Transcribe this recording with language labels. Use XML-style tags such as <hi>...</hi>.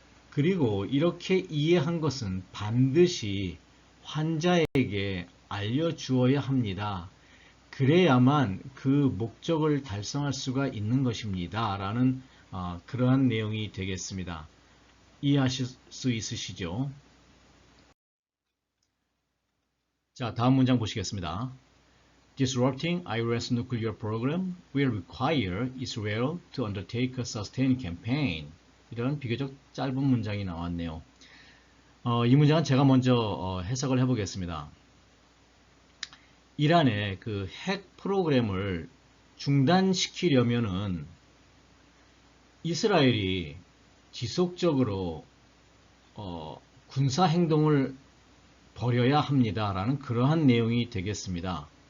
<ko>그리고 이렇게 이해한 것은 반드시 환자에게 알려주어야 합니다. 그래야만 그 목적을 달성할 수가 있는 것입니다. 라는 그러한 내용이 되겠습니다. 이해하실 수 있으시죠? 자, 다음 문장 보시겠습니다.</ko> <en>Disrupting Iran's nuclear program will require Israel to undertake a sustained campaign.</en> <ko>이런 비교적 짧은 문장이 나왔네요. 이 문장은 제가 먼저 해석을 해보겠습니다. 이란의 그 핵 프로그램을 중단시키려면은 이스라엘이 지속적으로 군사 행동을 벌여야 합니다라는 그러한 내용이 되겠습니다.</ko>